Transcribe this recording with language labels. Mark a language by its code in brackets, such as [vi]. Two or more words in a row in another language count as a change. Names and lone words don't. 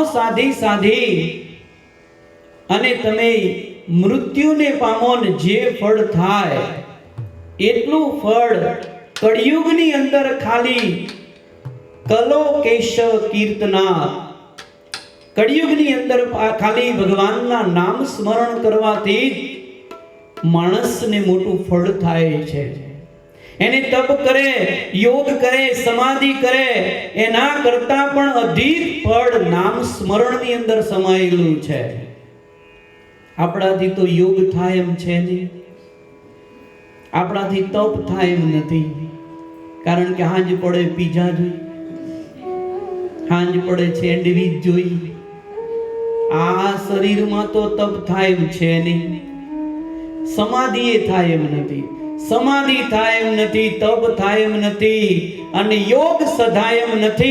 [gu] સાધી સાધી અને તમે મૃત્યુને પામો ને જે ફળ થાય એટલું ફળ કલિયુગની અંદર ખાલી [sa] कलो केशव कीर्तना, [gu] કલિયુગની અંદર ખાલી ભગવાનના નામ સ્મરણ કરવાથી માણસને મોટું ફળ થાય છે। એને તપ કરે, યોગ કરે, સમાધિ કરે, એના કરતા પણ અધિક ફળ નામ સ્મરણની અંદર સમાયેલું છે। આપણાથી તો યોગ થાય એમ છે નહીં, આપણાથી તપ થાય એમ નથી, કારણ કે હાંજ પડે પીઝા જોઈ, હાંજ પડે સેન્ડવીચ જોઈ, આ શરીરમાં તો તપ થાય એમ છે નહીં, સમાધિ થાય એમ નથી, સમાધિ થાય એમ નથી, તપ થાય એમ નથી અને યોગ સધાય એમ નથી।